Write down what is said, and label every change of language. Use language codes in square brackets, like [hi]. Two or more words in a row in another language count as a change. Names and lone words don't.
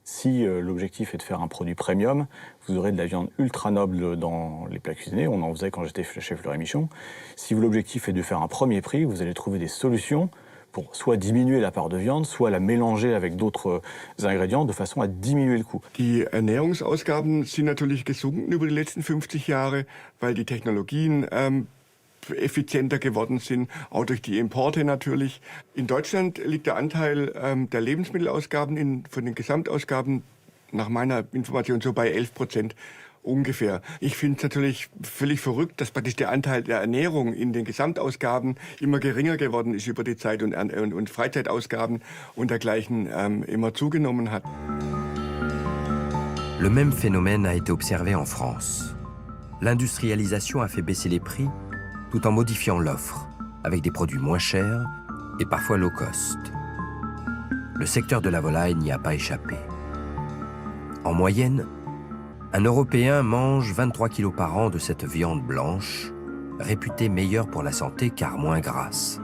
[fr] Si l'objectif est de faire un produit premium, vous aurez de la viande ultra noble dans les plats cuisinés. On en faisait quand j'étais chez Fleury Michon. Si l'objectif est de faire un premier prix, vous allez trouver des solutions pour soit diminuer la part de viande, soit la mélanger avec d'autres ingrédients de façon à diminuer le coût. [de] Die Ernährungsausgaben sind natürlich gesunken über die letzten 50 Jahre, weil die Technologien effizienter geworden sind, auch durch die Importe natürlich. In Deutschland liegt der Anteil der Lebensmittelausgaben von den Gesamtausgaben nach meiner Information so bei 11% ungefähr. Ich finde es natürlich völlig verrückt, dass praktisch der Anteil der Ernährung in den Gesamtausgaben immer geringer geworden ist über die Zeit und Freizeitausgaben und dergleichen immer zugenommen hat. [fr] Le même phénomène a été observé en France. L'industrialisation a fait baisser les prix tout en modifiant l'offre, avec des produits moins chers et parfois [en] low cost. [fr] Le secteur de la volaille n'y a pas échappé. En moyenne, un Européen mange 23 kilos par an de cette viande blanche, réputée meilleure pour la santé car moins grasse.